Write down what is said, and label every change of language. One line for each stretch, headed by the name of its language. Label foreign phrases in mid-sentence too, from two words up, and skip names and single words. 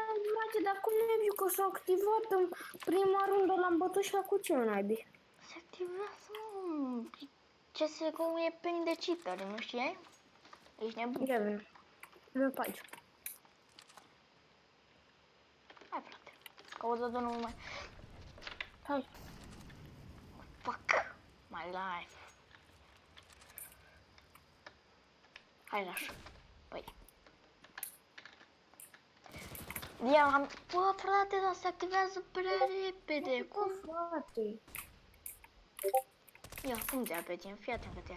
Romanian: Mace, dar cum nu ai că s-a activat în prima rundă, l-am bătut și acum ce naibii? Se activează, mă. CSGO e plin de cheater, nu știai? Ești nebun. Ia vină. Vă faci. Hai, frate. Caută de numai. Hai.
English: Fuck my life.
Romanian: Hai, lași. Păi. Ia, bă, frate, dar se activează prea repede. Cum? Frate. Ia, cum te ia pe tine? Fii atent că te ia.